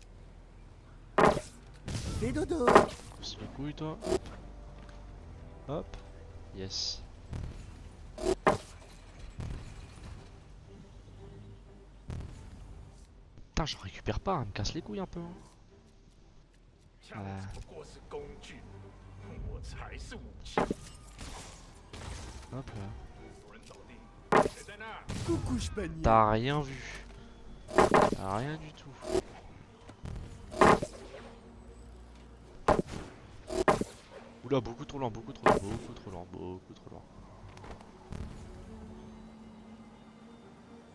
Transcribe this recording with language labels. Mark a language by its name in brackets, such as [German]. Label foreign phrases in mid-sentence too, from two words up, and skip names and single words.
[French] Fais dodo. C'est les couilles, toi. Hop. Yes. Putain, j'en récupère pas, elle me casse les couilles un peu. Hein. [Chinese] 枪只不过是工具，我才是武器。 [French] Hop là. [Chinese] 有人走地，谁在那儿？ [French] Coucou, panier. T'as rien vu. T'as rien du tout. Oula, beaucoup trop lent, beaucoup trop lent, beaucoup trop lent, beaucoup trop lent.